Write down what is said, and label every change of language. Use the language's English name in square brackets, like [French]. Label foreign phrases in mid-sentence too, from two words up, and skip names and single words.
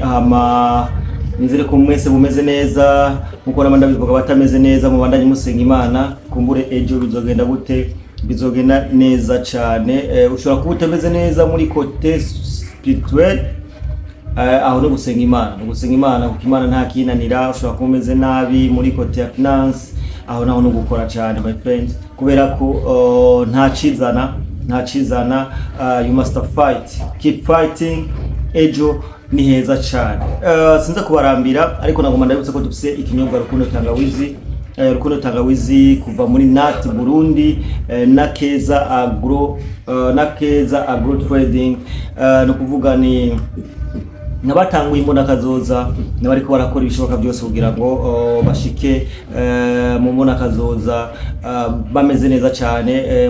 [Rundi] Nizere ko mwese bumeze neza, muko nabanda bivuga batameze neza, mubandanye musenga Imana, kumbure ejo bizogenda gute. Bizogenda neza cyane. Ushobora kuba utameze neza muri [French] côté spirituel, [Rundi] aho no gusenga Imana, kuko Imana nta kinanira. Ushobora kuba umeze nabi muri côté ya finance, aho naho no gukora cyane [English] my friends, [Rundi] kubera ko nta cizana. [English] You must fight, keep fighting. [Rundi] Ejo ni heza cyane. Sinza kubarambira, ariko nagomba ndabutse ko dufise ikinyobwa Rukundo Tangawizi. Rukundo Tangawizi kuva muri Nat Burundi, na Keza Agro Trading. No kuvuga ni nabatanguye imbona kazoza, nabariko barakora ibishoboka byose kugira ngo bashike mu mbona kazoza bameze neza cyane.